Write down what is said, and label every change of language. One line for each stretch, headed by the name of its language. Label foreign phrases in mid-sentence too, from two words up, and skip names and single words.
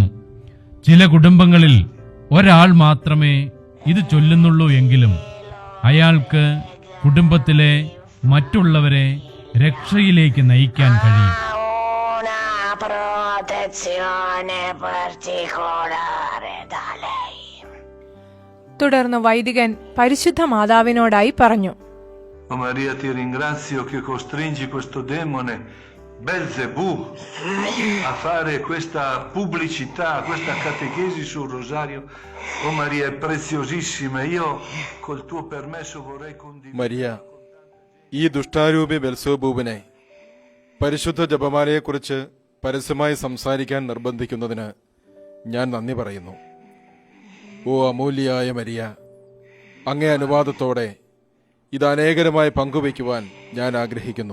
Malayalam: ചില കുടുംബങ്ങളിൽ ഒരാൾ മാത്രമേ ഇത് ചൊല്ലുന്നുള്ളൂ എങ്കിലും അയാൾക്ക് കുടുംബത്തിലെ മറ്റുള്ളവരെ രക്ഷയിലേക്ക് നയിക്കാൻ കഴിയും. തുടർന്ന് വൈദികൻ പരിശുദ്ധ മാതാവിനോടായി പറഞ്ഞു:
Italian: O Maria, ti ringrazio che costringi questo demone Belzebù a fare questa pubblicità, questa catechesi sul rosario. Oh Maria, è preziosissima. Io col tuo permesso vorrei condividere.
Malayalam: മരിയ, ഈ ദുഷ്ടാരൂപി ബെൽസെബൂബിനെ പരിശുദ്ധ ജപമാലയെക്കുറിച്ച് പരസ്യമായി സംസാരിക്കാൻ നിർബന്ധിക്കുന്നതിന് ഞാൻ നന്ദി പറയുന്നു. ഓ അമൂല്യയായ മരിയ, അങ്ങേ അനുവാദത്തോടെ ഇത് അനേകരുമായി പങ്കുവയ്ക്കുവാൻ ഞാൻ ആഗ്രഹിക്കുന്നു.